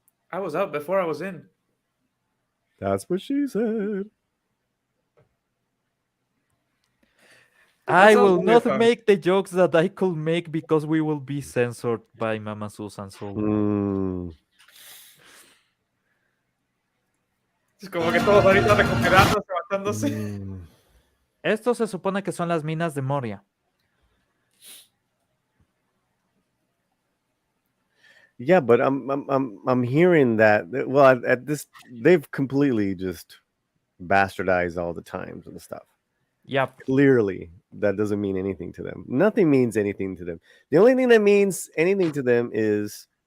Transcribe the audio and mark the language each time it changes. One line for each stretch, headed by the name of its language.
English: I was out before I was in. That's what she said. I sounds will really not fun. make the jokes that I could make because we will be censored by Mama Susan. So Mm.
Spanish: Es como que todos ahorita recuperándose, levantándose. Mm. esto se supone que son las minas de Moria.
English: Yeah, but I'm hearing that. Well, at this, they've completely just bastardized all the times and stuff. Yep. Clearly, that doesn't mean anything to them. Nothing means anything to them. The only thing that means anything to them is